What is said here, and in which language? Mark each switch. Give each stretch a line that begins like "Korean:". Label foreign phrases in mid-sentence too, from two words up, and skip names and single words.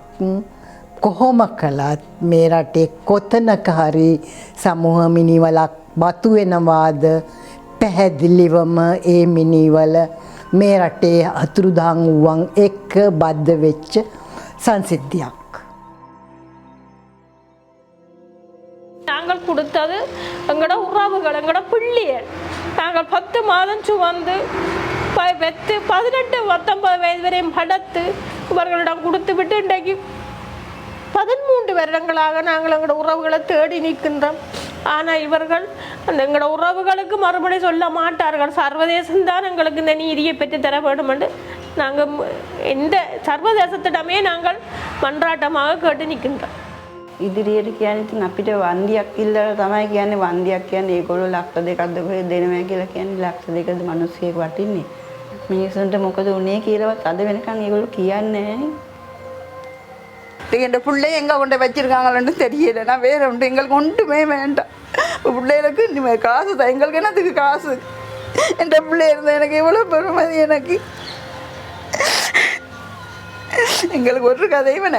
Sinhala: කොහොම කළත් මේ රටේ කොතනක හරි සමූහ මිනිවලක් බතු වෙනවාද පැහැදිලිවම ඒ මිනිවල මේ රටේ අතුරුදහන් වුවන් එක්ක බද්ධ වෙච්ච සංසිද්ධියක්.
Tamil: நாங்கள் கொடுத்தது எங்களோட உறவுகள், எங்களோட பிள்ளைகள். நாங்கள் 10 மாதம் சுமந்து பெற்று 18-19 வயது வரையும் படுத்து இவர்களிடம் கொடுத்து விட்டு இன்றைக்கு 13 வருடங்களாக நாங்கள் எங்களோட உறவுகளை தேடி நிற்கின்றோம். ஆனால் இவர்கள் அந்த எங்களோட உறவுகளுக்கு மறுபடி சொல்ல மாட்டார்கள். சர்வதேசம்தான் எங்களுக்கு இந்த நீதியை பெற்று தர வேண்டும் என்று நாங்கள் எந்த சர்வதேசத்திடமே நாங்கள் மன்றாட்டமாக கேட்டு நிற்கின்றோம்.
Sinhala: ඉදිරියට කියන්නේ ඉතින් අපිට වන්දියක් ඉල්ලලා තමයි කියන්නේ. වන්දියක් කියන්නේ ඒගොල්ලෝ ලක්ෂ දෙකක්ද කොහෙද දෙනවා කියලා කියන්නේ. ලක්ෂ දෙකද මිනිස්සෙක් වටින්නේ. මිනිස්සුන්ට මොකද උනේ කියලාවත් අද වෙනකන් ඒගොල්ලෝ කියන්නේ නැහැ.
Tamil: எங்கள் பிள்ளை எங்கே கொண்டு வச்சிருக்காங்கன்னு தெரியல. நான் வேற உண்டு எங்களுக்கு ஒன்றுமே வேண்டாம். பிள்ளைகளுக்கு இனிமேல் காசு தான். எங்களுக்கு என்னத்துக்கு காசு? என் பிள்ளை இருந்தால் எனக்கு எவ்வளோ பெருமதி. எனக்கு எங்களுக்கு ஒரு கதையும் வேணாம்.